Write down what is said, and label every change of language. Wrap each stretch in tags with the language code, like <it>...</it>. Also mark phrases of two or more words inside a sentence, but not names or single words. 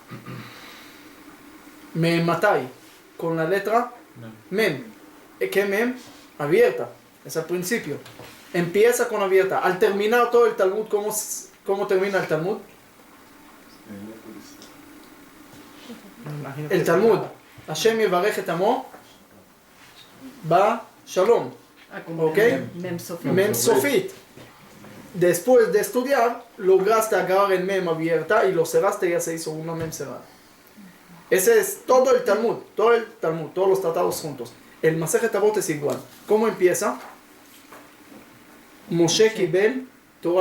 <es>Mematai, con la letra Mem. ¿Qué Mem? Abierta, es al principio. Empieza con abierta. Al terminar todo el Talmud, ¿cómo termina el Talmud? El Talmud,</es> <he>השם יברך את עמו בשלום.</he> <es>¿Ok?</es> <he>מם סופית.</he> <es>Después de estudiar, lograste agarrar el Mem abierta y lo cerraste y ya se hizo una Mem cerrada. Ese es todo el Talmud, todos los tratados juntos. El Masejet Avot es igual. ¿Cómo empieza?</es> <he>משה קיבל תורה.</he>